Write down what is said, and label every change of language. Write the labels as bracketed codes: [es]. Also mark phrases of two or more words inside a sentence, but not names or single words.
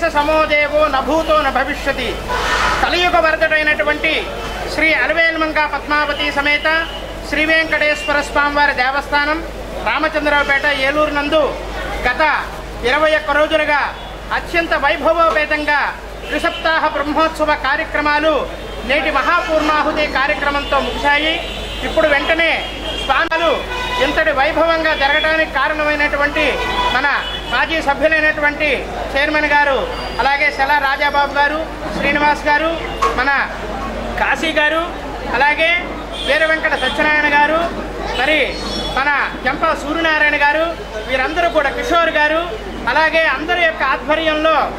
[sa] समो देवो न भूतो न भविष्यति [te] కలియుగ వరదుడైనటువంటి శ్రీ అలవేలమంగా పద్మావతీ సమేత శ్రీ వెంకటేశ్వర స్వామివారి దేవస్థానం रामचंद्रराవుపేట ఏలూరు నందు గత 21 రోజులుగా అత్యంత వైభవోపేతంగా త్రిసప్తాహ బ్రహ్మోత్సవ కార్యక్రమాలు నేటి మహాపూర్ణాహుతి కార్యక్రమంతో ముగిశాయి. ఇప్పుడు వెంటనే స్వాములు ఇంతటి వైభవంగా జరగడానికి కారణమైనటువంటి మన మాజీ సభ్యులైనటువంటి చైర్మన్ గారు, అలాగే సెలా రాజాబాబు గారు, శ్రీనివాస్ గారు, మన కాశీ గారు, అలాగే వీర వెంకట సత్యనారాయణ గారు, మరి మన జంపా సూర్యనారాయణ గారు, వీరందరూ కూడా కిషోర్ గారు, అలాగే అందరి యొక్క ఆధ్వర్యంలో